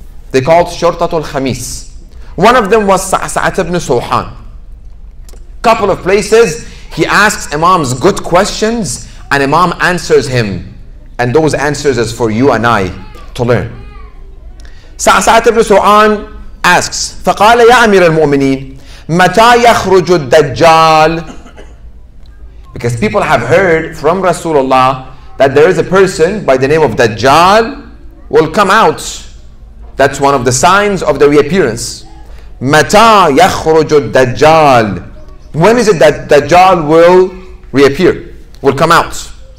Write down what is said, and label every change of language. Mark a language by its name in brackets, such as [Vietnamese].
[English] They called Shurtatul Khamis. One of them was Sa'at ibn Suhan. Couple of places he asks Imams good questions, and Imam answers him. And those answers is for you and I to learn. Sa'at ibn Su'an asks, [Arabic] فَقَالَ يَا أَمِيرَ الْمُؤْمِنِينَ مَتَى يَخْرُجُ الدَّجَّالِ. [English] Because people have heard from Rasulullah that there is a person by the name of Dajjal will come out. That's one of the signs of the reappearance. [Arabic] مَتَى يَخْرُجُ الدَّجَّالِ. [English] When is it that Dajjal will reappear, will come out?